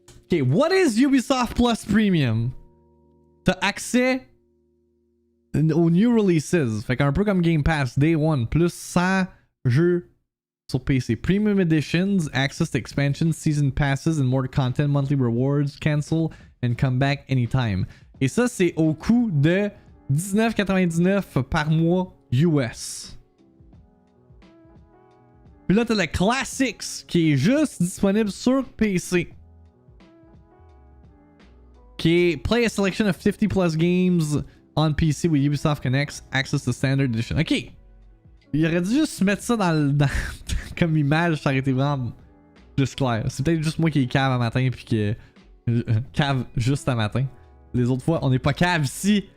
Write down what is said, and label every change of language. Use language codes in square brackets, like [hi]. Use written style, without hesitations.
[en] Ok, what is Ubisoft Plus Premium? [fr] T'as accès aux [en] new releases. [fr] Fait qu'un peu comme Game Pass, Day 1, plus 100 jeux sur PC. [en] Premium Editions, access to expansions, season passes and more content, monthly rewards, cancel and come back anytime. [fr] Et ça, c'est au coût de $19,99 par mois US. Puis là, t'as le Classics qui est juste disponible sur PC. Qui est [en] Play a selection of 50 plus games on PC with Ubisoft Connects, access to standard edition. [fr] Ok. Il aurait dû juste mettre ça dans comme image, ça aurait été vraiment Juste clair. C'est peut-être juste moi qui est cave à matin puis que. Cave juste à matin. Les autres fois, on n'est pas cave ici.